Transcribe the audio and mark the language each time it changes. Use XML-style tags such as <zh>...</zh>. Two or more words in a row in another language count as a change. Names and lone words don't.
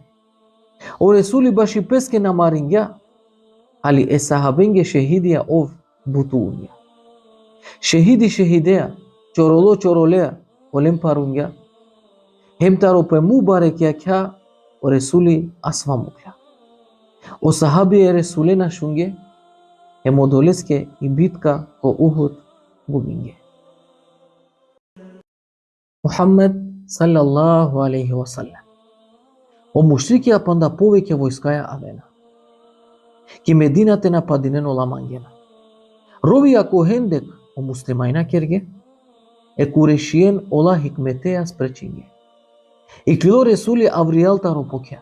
<rom>O Resuli bashi peske na maringja, ali e sahabenge shehidia ov butuunja. Shehidi shehidea, chorolo chorolea, olem parungja. Hemtaro pe mubarekya kya o Resuli asvamukla. O sahabi e Resule na shunge, hemodoleske i bitka ko Uhud gubinge.</rom> <ar>Muhammed صلى الله عليه وسلم.</ar> <rom>O mushriki apanda poveke vojskaja avena. Ki Medina te napadineno la mangena. Rovi ako hendek o muslimaina kerge, e kureshien ola hikmetea sprechinge. Iklilo Resuli avrialta ropokjer.</rom>